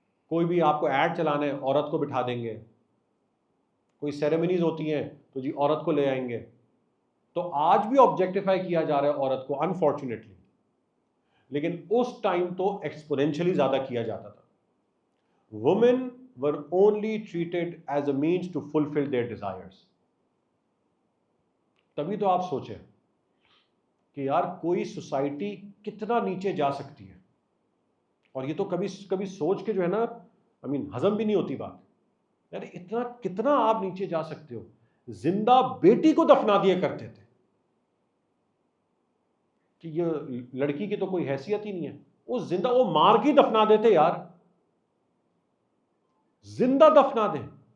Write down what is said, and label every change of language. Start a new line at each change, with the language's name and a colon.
Urdu: کوئی بھی آپ کو ایڈ چلانا ہے عورت کو بٹھا دیں گے. کوئی سیریمنیز ہوتی ہیں تو جی عورت کو لے آئیں گے. تو آج بھی آبجیکٹیفائی کیا جا رہا ہے عورت کو انفارچونیٹلی، لیکن اس ٹائم تو ایکسپونینشلی زیادہ کیا جاتا تھا.
English: Women were only treated as a means to fulfill their desires.
Urdu: تبھی تو آپ سوچیں کہ یار کوئی سوسائٹی کتنا نیچے جا سکتی ہے. اور یہ تو کبھی سوچ کے جو ہے نا ہضم بھی نہیں ہوتی بات. یار اتنا کتنا آپ نیچے جا سکتے ہو. زندہ بیٹی کو دفنا دیا کرتے تھے کہ یہ لڑکی کی تو کوئی حیثیت ہی نہیں ہے، وہ زندہ، وہ مار کے دفنا دیتے یار، زندہ دفنا دیں.